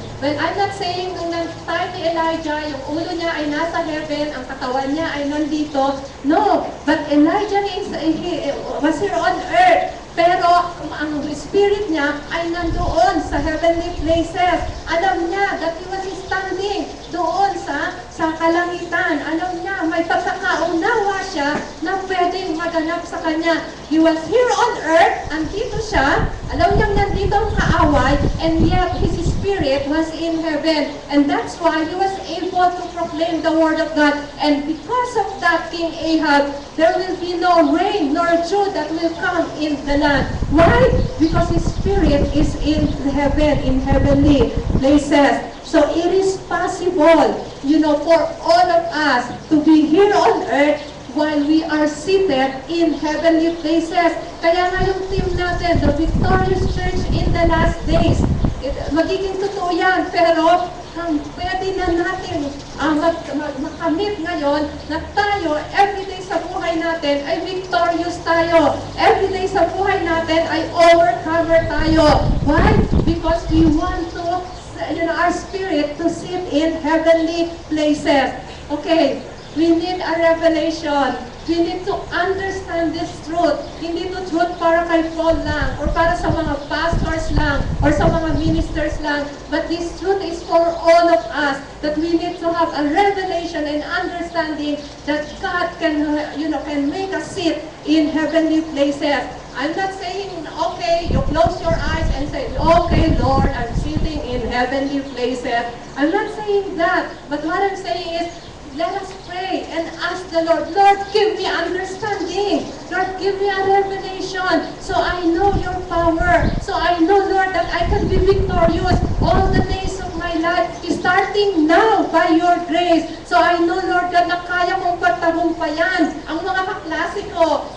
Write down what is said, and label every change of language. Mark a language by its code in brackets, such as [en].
[en] Well, I'm not saying [tl] nung time ni Elijah, yung ulo niya ay nasa heaven, ang katawan niya ay nandito. [en] No, but Elijah was here on earth. [tl] Pero ang spirit niya ay nandoon sa heavenly places. [en] Alam niya that he was standing [tl] doon sa kalangitan. Alam niya, may pagkakaunawa siya na pwedeng maganap sa kanya. [en] He was here on earth, [tl] andito siya, alam niya nandito ang kaaway, [en] and yet his spirit was in heaven. And that's why he was able to proclaim the word of God. And because of that, King Ahab, there will be no rain nor dew that will come in the land. Why? Because his spirit is in heaven, in heavenly places. So it is possible, for all of us to be here on earth while we are seated in heavenly places. [tl] Kaya nga yung team natin, the Victorious Church in the Last Days, magiging totoo yan, pero pwede na natin makamit ngayon na tayo, everyday sa buhay natin ay victorious tayo. Everyday sa buhay natin ay overcomer tayo. [en] Why? Because we want to, our spirit to sit in heavenly places. Okay, we need a revelation. We need to understand this truth. [tl] Hindi to truth para kay Paul lang, or para sa mga pastors lang, or sa mga ministers lang. [en] But this truth is for all of us, that we need to have a revelation and understanding that God can make us sit in heavenly places. I'm not saying, okay, you close your eyes and say, okay, Lord, I'm sitting in heavenly places. I'm not saying that. But what I'm saying is, let us pray and ask the Lord, Lord, give me understanding. Lord, give me a revelation so I know your power. So I know, Lord, that I can be victorious all the days of my my life, starting now by your grace. So I know, Lord God, [tl] na kaya kong pagtagumpayan ang mga kaklase ko.